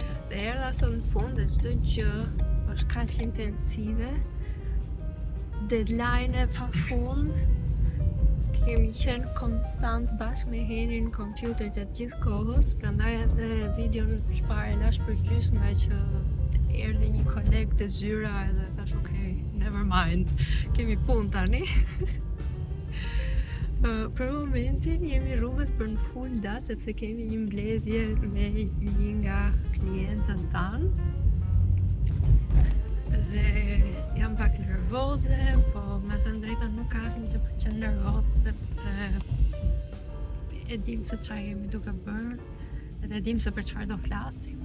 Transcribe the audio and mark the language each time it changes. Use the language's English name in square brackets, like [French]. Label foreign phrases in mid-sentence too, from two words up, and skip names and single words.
[Albanian] Dhe erdha sot në punë dhe çdo gjë është kaq intensive, deadline pa fund. Kemi qenë konstant bashkë me Henin në kompjuter gjatë gjithë kohës, prandaj edhe videon shpare lash për gjysmë nga që erdhi një koleg të zyra edhe thash [English] okay, never mind, [Albanian] kemi punë tani. Për momentin jemi rrugës për në Fulda, sepse kemi një mbledhje me një nga klientët tanë. Dhe jam pak nervoze, po me thënë drejtën nuk asnjë që për qenë nervoz, sepse e dim se çfarë jemi duke bërë, edhe dim se për çfarë do flasim.